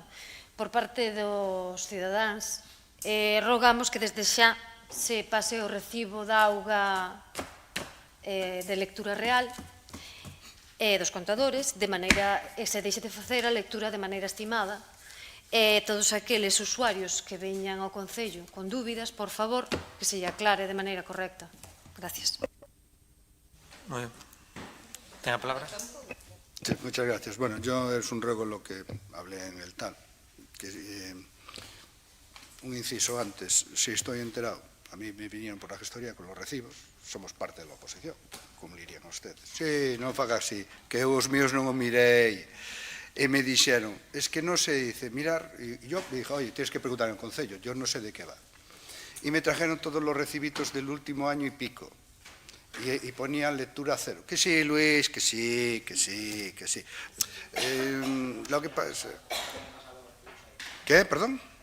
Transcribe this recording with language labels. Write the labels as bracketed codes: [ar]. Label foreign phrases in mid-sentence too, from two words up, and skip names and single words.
[gl] Por parte dos cidadáns, rogamos que desde xa se pase o recibo da auga de lectura real dos contadores, de maneira, se deixe de facer a lectura de maneira estimada. Todos aqueles usuarios que veñan ao Concello con dúbidas, por favor, que se lle aclare de maneira correcta. [es] Gracias. Muy bien. ¿Tiene la palabra? Sí, muchas gracias. Bueno, yo es un ruego lo que hablé en el tal. Que, un inciso antes, si estoy enterado, a mí me vinieron por la gestoría con los recibos, somos parte de la oposición, cumplirían ustedes. Sí, [gl] non faga así, que os míos non o mirei. E me dixeron, [es] es que non se dice mirar, e yo me dije, oye, tienes que preguntar en el Concello, yo no sé de qué va. Y me trajeron todos los recibitos del último año y pico. Y ponían lectura cero. Que sí, Luis, que sí, que sí, que sí. Lo que pasa... ¿Qué? ¿Perdón?